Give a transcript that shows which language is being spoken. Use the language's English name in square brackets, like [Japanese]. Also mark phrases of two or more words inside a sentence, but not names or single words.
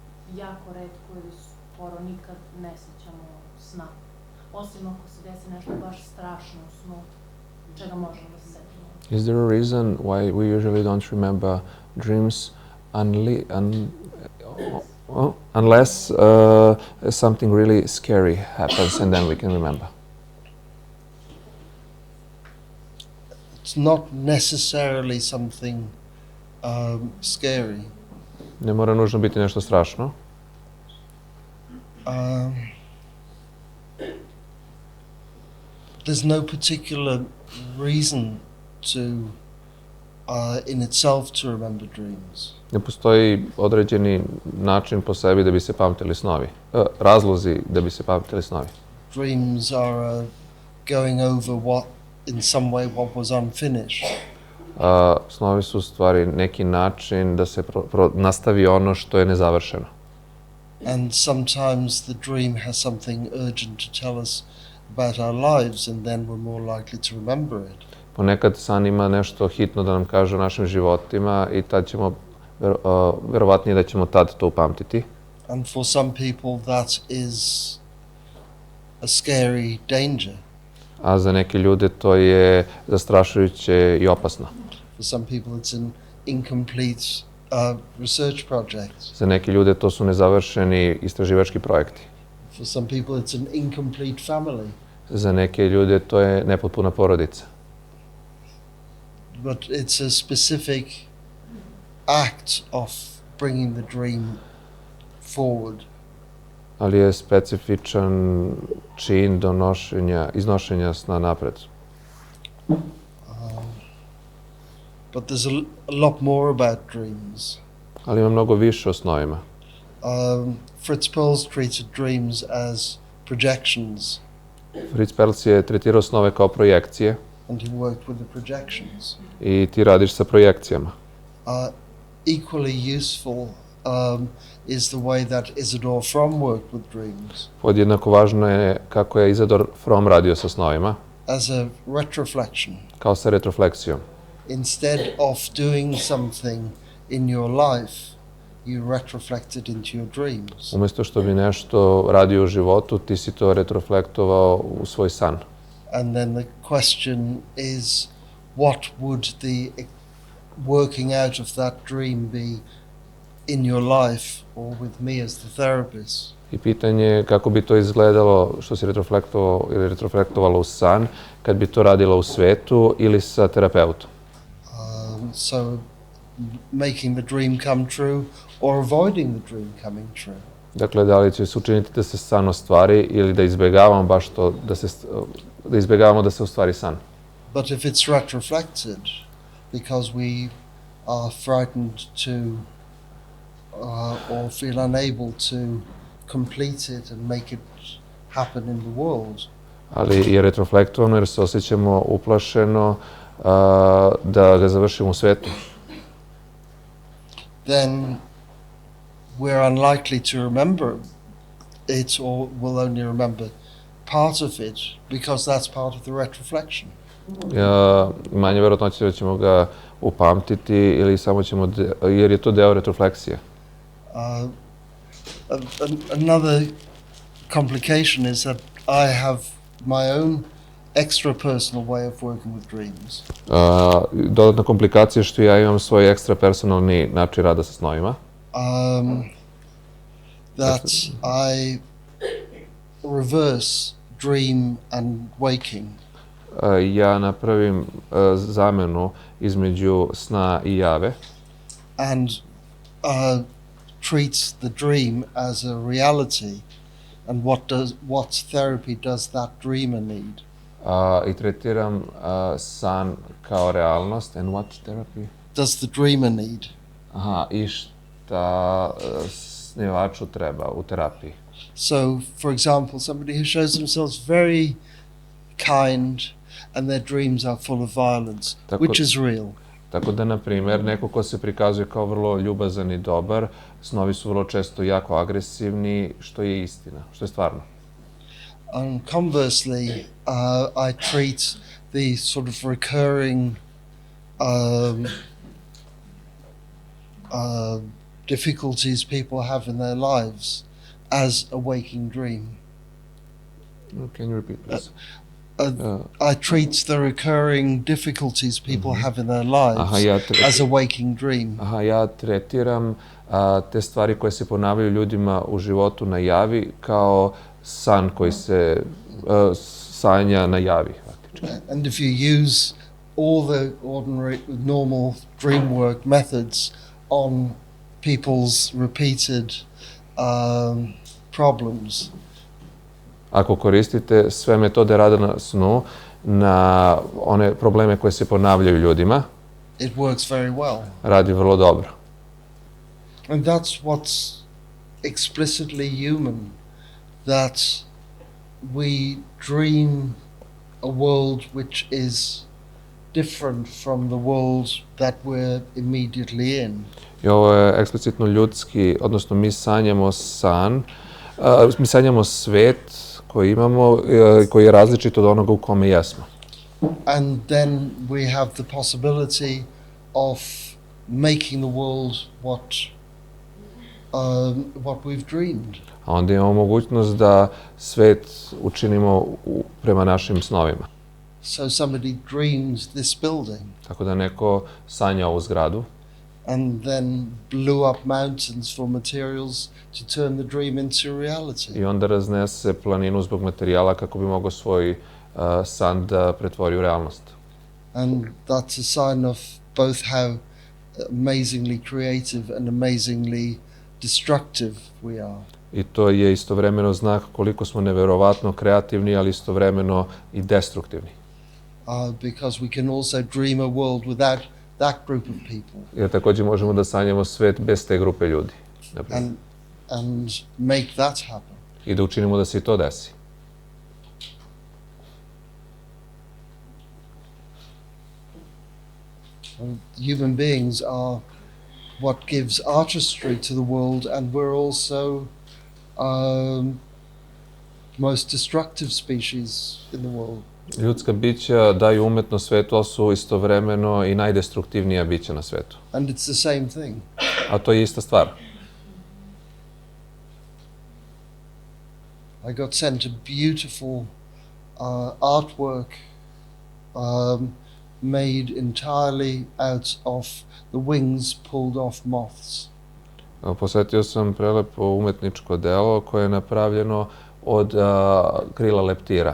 [Serbian] jako retko ili skoro nikad ne sećamo sna. Osim ako se desi nešto baš strašno u snu, čega možemo da se setimo. [English] Is there a reason why we usually don't remember dreams unless something really scary happens and then we can remember? It's not necessarily something scary. [Serbian] Ne mora nužno biti nešto strašno. [English] There's no particular reason to, in itself, to remember dreams. [Serbian] Ne postoji određeni način po sebi da bi se pamtili snovi. Razlozi da bi se pamtili snovi. [English] Dreams are going over in some way what was unfinished. [Serbian] Snovi su u stvari neki način da se nastavi ono što je nezavršeno. [English] And sometimes the dream has something urgent to tell us about our lives and then we're more likely to remember it. [Serbian] Ponekad san ima nešto hitno da nam kaže o našim životima i tad ćemo, verovatnije da ćemo tad to upamtiti. [English] And for some people that is a scary danger. [Serbian] A za neke ljude to je zastrašujuće i opasno. [English] For some people it's an incomplete research project. [Serbian] Za neke ljude to su nezavršeni istraživački projekti. [English] For some people it's an incomplete family. [Serbian] Za neke ljude to je nepotpuna porodica. [English] But it's a specific act of bringing the dream forward. [Serbian] Ali je specifičan čin iznošenja sna napred. [English] But there's a lot more about dreams. [Serbian] Ali ima mnogo više o snovima. [English] Fritz Perls treated dreams as projections. [Serbian] Fritz Perls je tretirao snove kao projekcije. [English] And he worked with the projections. [Serbian] I ti radiš sa projekcijama. [English] Equally useful is the way that Isadore From worked with dreams. [Serbian] Podjednako važno je kako je Isadore From radio sa snovima. [English] As a retroflection. [Serbian] Kao sa retrofleksijom. [English] Instead of doing something in your life, you retroflect it into your dreams. [Serbian] Umjesto što bi nešto radio u životu, ti si to retroflektovao u svoj san. [English] And then the question is, what would the working out of that dream be in your life or with me as the therapist? [Serbian] I pitanje je kako bi to izgledalo što si retroflektovao ili retroflektovalo u san, kad bi to radila u svetu ili sa terapeutom. [English] So making the dream come true or avoiding the dream coming true. [Serbian] Dakle, da li će se učiniti da se san ostvari ili da izbjegavamo baš to, da izbjegavamo da se ostvari san. [English] But if it's retroflected, because we are frightened to or feel unable to complete it and make it happen in the world. [Serbian] Ali je retroflektovano jer se osjećamo uplašeno da ga završimo u svetu. [English] Then we're unlikely to remember it or will only remember part of it because that's part of the retroflection. [Serbian] Manje verovatnoće da ćemo ga upamtiti ili samo ćemo, jer je to deo retrofleksije. [English] Another complication is that I have my own extra personal way of working with dreams. [Serbian] Dodatna komplikacija je što ja imam svoj ekstra personalni način rada sa snovima. [English] That I reverse dream and waking. [Serbian] Ja napravim zamenu između sna i jave. [English] And treats the dream as a reality and what therapy does that dreamer need. [Serbian] I tretiram san kao realnost. [English] And what therapy? Does the dreamer need? [Serbian] I šta snivaču treba u terapiji. [English] So, for example, somebody who shows themselves very kind and their dreams are full of violence, which is real. [Serbian] Tako da, na primjer, neko ko se prikazuje kao vrlo ljubazan i dobar, snovi su vrlo često jako agresivni, što je istina, što je stvarno. [English] And conversely, I treat the sort of recurring difficulties people have in their lives as a waking dream. Can you repeat, please? I treat the recurring difficulties people have in their lives as a waking dream. [Serbian] Ja tretiram te stvari koje se ponavljaju ljudima u životu na javi kao san koji se sanja na javi. [English] And if you use all the ordinary, normal dream work methods on people's repeated problems, [Serbian] ako koristite sve metode rada na snu na one probleme koje se ponavljaju ljudima, [English] it works very well. [Serbian] Radi vrlo dobro. [English] And that's what's explicitly human, that we dream a world which is different from the world that we're immediately in. [Serbian] I ovo je eksplicitno ljudski, odnosno mi sanjamo mi sanjamo svet koji imamo, koji je različit od onoga u kome jesmo. [English] And then we have the possibility of making the world what we've dreamed. [Serbian] A onda imamo mogućnost da svet učinimo prema našim snovima. [English] So somebody dreams this building. [Serbian] Tako da neko sanja ovu zgradu. [English] And then blew up mountains for materials to turn the dream into reality. [Serbian] I onda raznese planinu zbog materijala kako bi mogao svoj san da pretvori u realnost. [English] And that's a sign of both how amazingly creative and amazingly destructive we are. [Serbian] I to je istovremeno znak koliko smo neverovatno kreativni, ali istovremeno i destruktivni. [English] Because we can also dream a world without that group of people. [Serbian] Jer također možemo da sanjamo svet bez te grupe ljudi. [English] And make that happen. [Serbian] I da učinimo da se i to desi. [English] Human beings are what gives artistry to the world, and we're also most destructive species in the world. [Serbian] Ljudska bića daju umetnost svetu, ali su istovremeno i najdestruktivnija bića na svetu. [English] And it's the same thing. [Serbian] A to je ista stvar. [English] I got sent a beautiful artwork made entirely out of the wings pulled off moths. [Serbian] Posvetio sam prelepo umetničko delo koje je napravljeno od krila leptira.